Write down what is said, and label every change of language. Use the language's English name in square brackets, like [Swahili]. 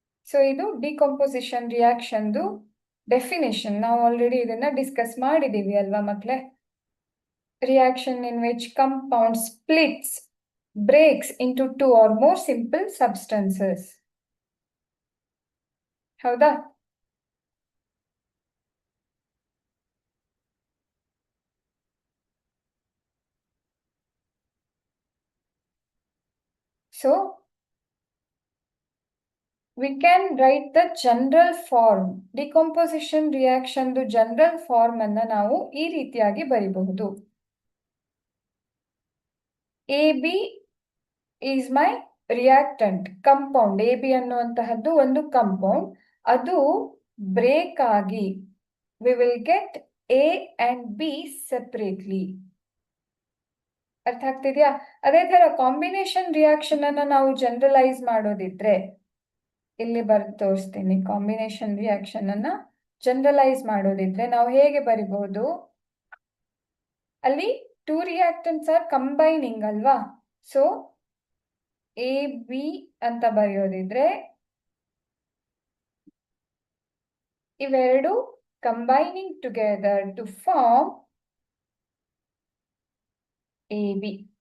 [Kannada] So ಇದು decomposition ರಿಯಾಕ್ಷನ್ದು definition. ನಾವು already ಇದನ್ನ ಡಿಸ್ಕಸ್ ಮಾಡಿದೀವಿ ಅಲ್ವಾ ಮಕ್ಕಳೇ? [English] Reaction in which compound splits, breaks into two or more simple substances. [Kannada] ಹೌದಾ? [English] So we can write the general form. [Kannada] Decomposition reaction ದು general form ಅನ್ನ ನಾವು ಈ ರೀತಿಯಾಗಿ ಬರಿಬಹುದು. [English] AB is my reactant compound. [Kannada] AB ಅನ್ನುವಂತಹದ್ದು ಒಂದು ಕಂಪೌಂಡ್, ಅದು ಬ್ರೇಕ್ ಆಗಿ [English] we will get A and B separately. [Kannada] ಅರ್ಥ ಆಗ್ತಿದ್ಯಾ? ಅದೇ ತರ ಕಾಂಬಿನೇಷನ್ ರಿಯಾಕ್ಷನ್ ಅನ್ನ ನಾವು ಜನರಲೈಸ್ ಮಾಡೋದಿದ್ರೆ, ಇಲ್ಲಿ ಬರ್ದು ತೋರಿಸ್ತೀನಿ. ಕಾಂಬಿನೇಷನ್ ರಿಯಾಕ್ಷನ್ ಅನ್ನ ಜನರಲೈಸ್ ಮಾಡೋದಿದ್ರೆ ನಾವು ಹೇಗೆ ಬರಿಬಹುದು? ಅಲ್ಲಿ [English] Two reactants are combining ಅಲ್ವಾ. So A B [Kannada] ಅಂತ ಬರೆಯೋದಿದ್ರೆ ಇವೆರಡು [English] Combining together to form A B.